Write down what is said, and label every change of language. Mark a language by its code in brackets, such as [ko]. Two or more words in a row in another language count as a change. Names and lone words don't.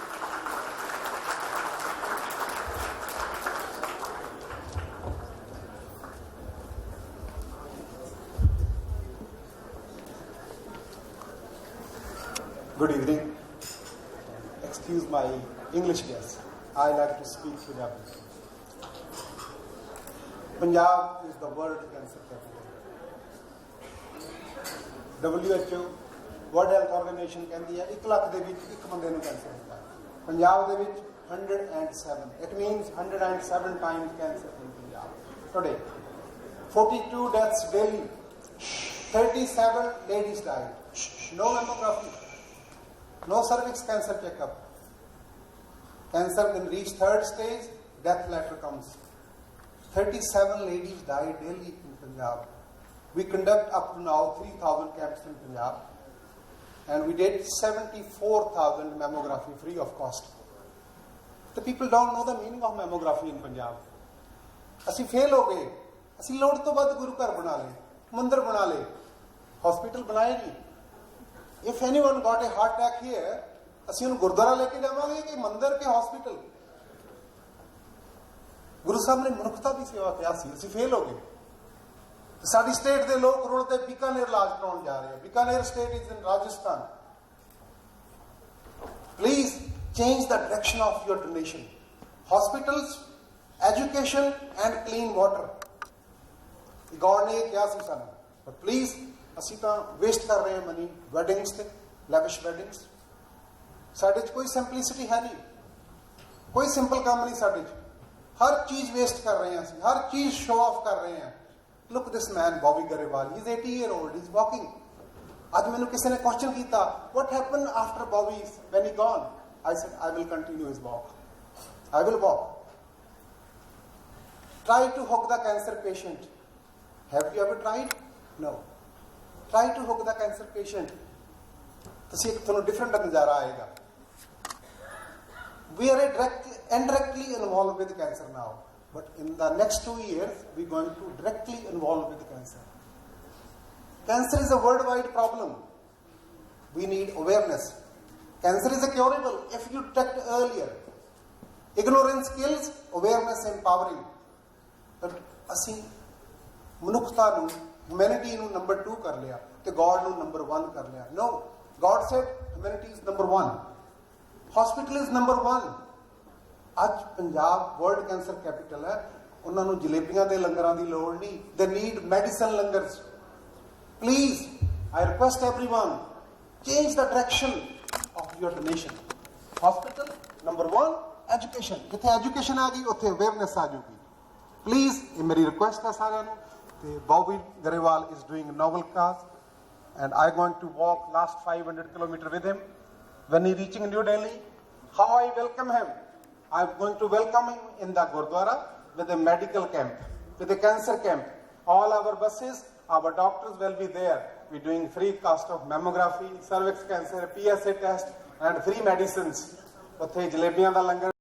[en] Good evening. Excuse my English guess. I like to speak to them. Punjab is the world cancer capital. [pa] WHO, World Health Organization ਕਹਿੰਦੀ ਹੈ 1 ਲੱਖ ਦੇ ਵਿੱਚ ਇੱਕ ਬੰਦੇ ਨੂੰ ਕੈਂਸਰ ਹੁੰਦਾ ਹੈ. ਪੰਜਾਬ ਦੇ ਵਿੱਚ 107. [en] It means 107 times cancer in Punjab. Today, 42 deaths daily. 37 ladies died. No mammography. No cervix cancer checkup. Cancer then reach 3rd stage, death letter comes. 37 ladies die daily in Punjab. We conduct up to now 3,000 camps in Punjab. And we did 74,000 mammography free of cost. The people don't know the meaning of mammography in Punjab. [pa] ਅਸੀਂ ਫੇਲ ਹੋ ਗਏ. ਅਸੀਂ ਲੋੜ ਤੋਂ ਵੱਧ ਗੁਰੂ ਘਰ ਬਣਾ ਲਏ, ਮੰਦਿਰ ਬਣਾ ਲਏ, ਹਸਪੀਟਲ ਬਣਾਏ ਨਹੀਂ. If anyone got a heart attack here, ਅਸੀਂ ਉਹਨੂੰ ਗੁਰਦੁਆਰਾ ਲੈ ਕੇ ਜਾਵਾਂਗੇ ਕਿ ਮੰਦਿਰ ਕੇ ਹਸਪੀਟਲ? ਗੁਰੂ ਸਾਹਿਬ ਨੇ ਮਨੁੱਖਤਾ ਦੀ ਸੇਵਾ ਕਿਹਾ ਸੀ, ਅਸੀਂ ਫੇਲ ਹੋ ਗਏ. ਸਾਡੀ ਸਟੇਟ ਦੇ ਲੋਕ ਰੋਡ ਤੇ ਬੀਕਾਨੇਰ ਇਲਾਜ ਕਰਾਉਣ ਜਾ ਰਹੇ ਆ. [en] Bikaner state is in Rajasthan. Please change the direction of your donation. Hospitals, education and clean water. [pa] God ਨੇ ਕਿਹਾ ਸੀ ਸਾਨੂੰ, [en] but please [pa] ਅਸੀਂ ਤਾਂ ਵੇਸਟ ਕਰ ਰਹੇ ਹਾਂ [en] money weddings [pa] ਤੇ, [en] lavish weddings. [pa] ਸਾਡੇ 'ਚ ਕੋਈ ਸਿੰਪਲਿਸਿਟੀ ਹੈ ਨਹੀਂ, ਕੋਈ ਸਿੰਪਲ ਕੰਮ ਨਹੀਂ ਸਾਡੇ 'ਚ. ਹਰ ਚੀਜ਼ ਵੇਸਟ ਕਰ ਰਹੇ ਹਾਂ ਅਸੀਂ, ਹਰ ਚੀਜ਼ [en] show off [pa] ਕਰ ਰਹੇ ਹਾਂ. [en] Look this man, Bobby Garewal, he's 80-year-old, he's walking. [pa] ਅੱਜ ਮੈਨੂੰ ਕਿਸੇ ਨੇ ਕੁਐਸਚਨ ਕੀਤਾ, [en] what happened after Bobby when he gone? I said, I will continue his walk. I will walk. Try to hug the cancer patient. Have you ever tried? No. Try to hook the cancer patient. [pa] ਤੁਸੀਂ ਇੱਕ ਤੁਹਾਨੂੰ different ਨਜ਼ਾਰਾ ਆਏਗਾ. [en] We are indirectly involved with cancer now, but in the next 2 years, we are going to directly involve with cancer. Cancer is a worldwide problem. We need awareness. Cancer is curable if you detect earlier. Ignorance kills, awareness empowering. [pa] But ਅਸੀਂ ਮਨੁੱਖਤਾ ਨੂੰ, humanity ਨੂੰ number 2 ਕਰ ਲਿਆ ਤੇ God ਨੂੰ number 1 ਕਰ ਲਿਆ. [en] No, God said humanity is number 1. Hospital is number 1. [pa] ਅੱਜ ਪੰਜਾਬ ਵਰਲਡ ਕੈਂਸਰ ਕੈਪੀਟਲ ਹੈ. ਉਹਨਾਂ ਨੂੰ ਜਲੇਬੀਆਂ ਦੇ ਲੰਗਰਾਂ ਦੀ ਲੋੜ ਨਹੀਂ. [en] They need medicine ਲੰਗਰਸ. Please, I request everyone, change the direction of your donation. Hospital, number 1, education. [pa] ਜਿੱਥੇ education ਆ ਗਈ ਉੱਥੇ awareness ਆ ਜਾਊਗੀ. Please, ਇਹ ਮੇਰੀ request ਹੈ ਸਾਰਿਆਂ ਨੂੰ. [en] ਤੇ Bobby Garewal is doing a noble cause, and I'm going to walk last 500 kilometers with him. When he reaching New Delhi, how I welcome him. I'm going to welcome him in the Gurdwara with a medical camp, with a cancer camp. All our buses, our doctors will be there. We're doing free cost of mammography, cervix cancer, PSA test, and free medicines. [pa] ਉੱਥੇ ਜਲੇਬੀਆਂ ਦਾ ਲੰਗਰ